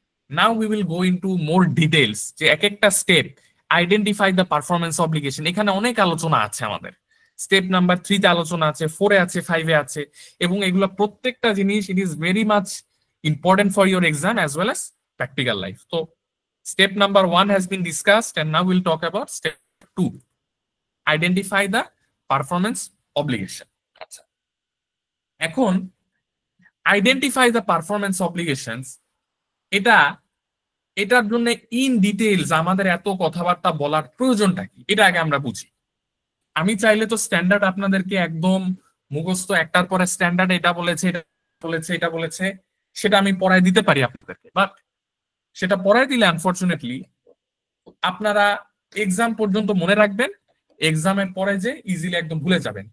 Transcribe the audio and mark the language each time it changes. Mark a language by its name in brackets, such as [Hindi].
[English] now we will go into more details, [Bangla] যে এক একটা step [English] Identify the performance obligation. [Bangla] এখানে অনেক আলোচনা আছে আমাদের, স্টেপ নাম্বার 3-তে আলোচনা আছে, 4-এ আছে, 5-এ আছে, এবং এগুলো প্রত্যেকটা জিনিস [English] It is very much important for your exam as well as practical life. তো step number 1 has been discussed, and now we'll talk about step 2, identify the performance obligation. [Bangla] আচ্ছা, এখন [English] identify the performance obligations, [Bangla] এটার জন্য in details আমাদের এত কথাবার্তা বলার প্রয়োজনটা কি, এটা আগে আমরা বুঝি। আমি চাইলে তো স্ট্যান্ডার্ড আপনাদেরকে একদম মুখস্থ একটার পরে স্ট্যান্ডার্ড এটা বলেছে, এটা বলেছে, সেটা আমি পড়ায় দিতে পারি আপনাদেরকে, বাট সেটা পড়ায় দিলে আনফরচুনেটলি আপনারা এক্সাম পর্যন্ত মনে রাখবেন, এক্সামের পরে যে ইজিলি একদম ভুলে যাবেন।